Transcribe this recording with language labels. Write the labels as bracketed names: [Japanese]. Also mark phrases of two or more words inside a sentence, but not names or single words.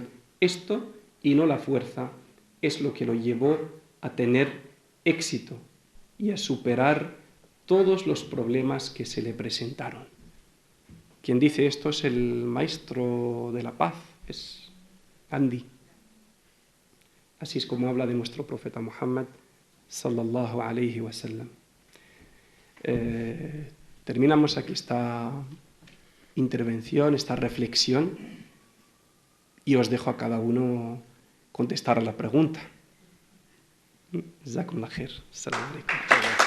[Spanish] Esto, y no la fuerza, es lo que lo llevó a tener éxito y a superar todos los problemas que se le presentaron. Quien dice esto es el maestro de la paz, es Gandhi. Así es como habla de nuestro profeta Muhammad [Arabic] صلى الله عليه وسلم. [Spanish] Terminamos aquí esta intervención, esta reflexión, y os dejo a cada uno contestar a la pregunta. [Arabic] جزاكم الله خير. السلام عليكم.